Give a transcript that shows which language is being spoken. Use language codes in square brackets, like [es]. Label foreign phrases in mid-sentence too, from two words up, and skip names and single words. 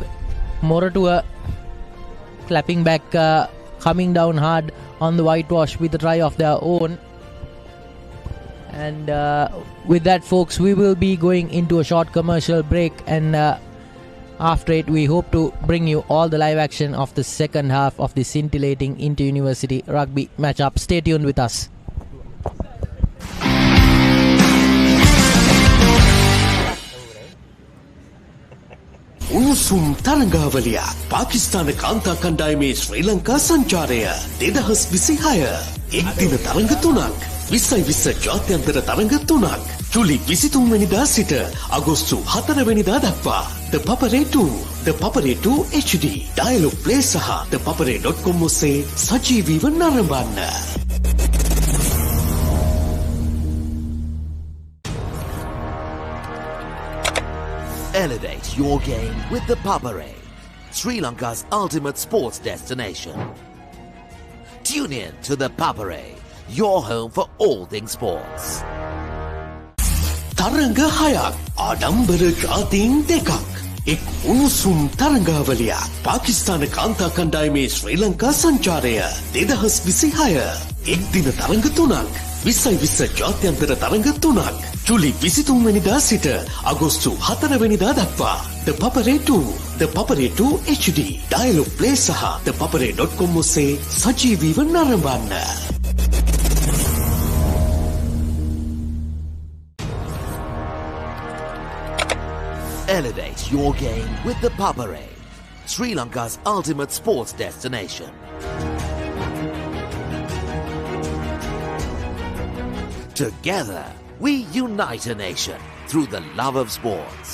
[en] Moratuwa clapping back, coming down hard on the whitewash with a try of their own. And with that, folks, we will be going into a short commercial break, and after it we hope to bring you all the live action of the second half of the scintillating inter-university rugby matchup. Stay tuned with us. [si] උණුසුම් තරංගාවලිය පාකිස්තාන කාන්තා කණ්ඩායමේ ශ්‍රී ලංකා සංචාරය 2026 එක් දින තරඟ 3ක් 2020 ජාත්‍යන්තර තරඟ 3ක් ජූලි 23 වෙනිදා සිට අගෝස්තු 4 වෙනිදා දක්වා The Papare 2 The Papare 2 HD Dialog Play සහ thepapare.com ඔස්සේ සජීවීව නරඹන්න. [en] Elevate your game with the Papare, Sri Lanka's ultimate sports destination. Tune in to the Papare, your home for all things sports. [si] තරඟ 6ක් ආඩම්බර ජාතීන් 2ක් එක් උණුසුම් තරඟාවලිය පාකිස්තාන කාන්තා කණ්ඩායමේ ශ්‍රී ලංකා සංචාරය 2026 එක් දින තරඟ 3ක් 2020 ජාත්‍යන්තර තරඟ 3ක් ජූලි 23 වෙනිදා සිට අගෝස්තු 4 වෙනිදා දක්වා The Papare 2, The Papare 2 HD, Dialogue Play සහ thepapare.com ඔස්සේ සජීවීව නරඹන්න. [en] Elevate your game with the Papare, Sri Lanka's ultimate sports destination. Together, we unite a nation through the love of sports.